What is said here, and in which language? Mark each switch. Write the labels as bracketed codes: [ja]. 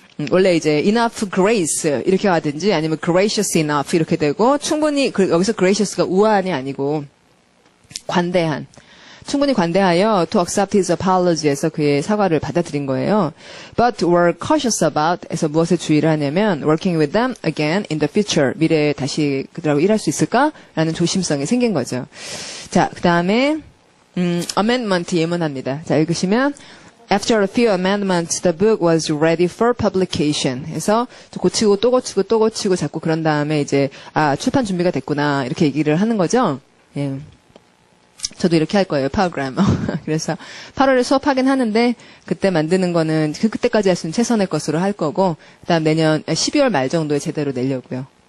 [ko] 원래 이제 enough grace 이렇게 하든지 아니면 gracious enough 이렇게 되고 충분히 여기서 gracious가 우아한이 아니고 관대한. 충분히 관대하여 [en] to accept his apology [ko] 에서 그의 사과를 받아들인 거예요. [en] But were cautious about [ko] 에서 무엇에 주의를 하냐면 [en] working with them again in the future. [ko] 미래에 다시 그들하고 일할 수 있을까라는 조심성이 생긴 거죠. 자, 그 다음에 amendment 예문합니다. 자, 읽으시면 [en] After a few amendments, the book was ready for publication. [ko] 해서 고치고 또 고치고 또 고치고 자꾸 그런 다음에 이제 출판 준비가 됐구나 이렇게 얘기를 하는 거죠. 예. 저도 이렇게 할 거예요, 파워그래머. 그래서 8월에 수업하긴 하는데 그때 만드는 거는 그때까지 할 수 있는 최선의 것으로 할 거고 그다음 내년 12월 말 정도에 제대로 내려고요.